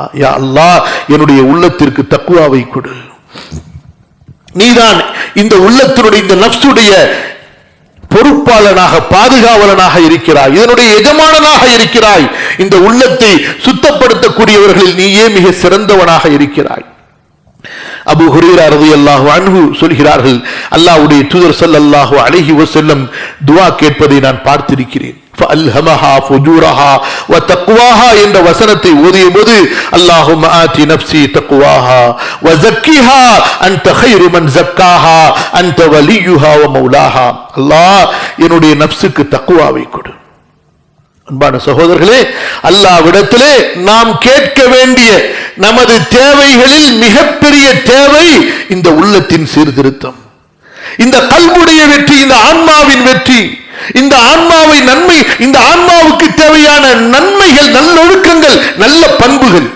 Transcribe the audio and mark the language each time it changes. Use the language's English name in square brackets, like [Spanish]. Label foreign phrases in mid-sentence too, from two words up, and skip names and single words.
[Arabic] يا الله, [Tamil] என்னுடைய உள்ளத்திற்கு தக்வாவை கொடு, நீதான் இந்த உள்ளத்தினுடைய, இந்த நஃப்ஸுடைய பொறுப்பாளனாக, பாதுகாவலனாக இருக்கிறாய், இதனுடைய எஜமானனாக இருக்கிறாய், இந்த உள்ளத்தை சுத்தப்படுத்தக்கூடியவர்களில் நீயே மிக சிறந்தவனாக இருக்கிறாய். அபூ ஹுரைரா [Arabic] رضي الله عنه [Tamil] சொல்கிறார்கள், அல்லாஹ்வுடைய தூதர் [Arabic] صلى الله عليه وسلم [Tamil] துஆ கேட்பதை நான் பார்த்திருக்கிறேன். [Arabic] فألهمها فجورها وتقواها [Tamil] என்ற வசனத்தை ஓதியபோது, [Arabic] اللهم آت نفسي تقواها وزكها أنت خير من زكاها أنت وليها ومولاها. [Tamil] அல்லாஹ், என்னுடைய நஃப்ஸுக்கு தக்வாவை கொடு. அன்பான சகோதரர்களே, அல்லாஹ்விடத்திலே நாம் கேட்க வேண்டிய நமது தேவைகளில் மிகப்பெரிய தேவை இந்த உள்ளத்தின் சீர்திருத்தம், இந்த கல்புடைய வெற்றி, இந்த ஆன்மாவின் வெற்றி, இந்த ஆன்மாவை நன்மை, இந்த ஆன்மாவுக்கு தேவையான நன்மைகள், நல்லொழுக்கங்கள், நல்ல பண்புகள்.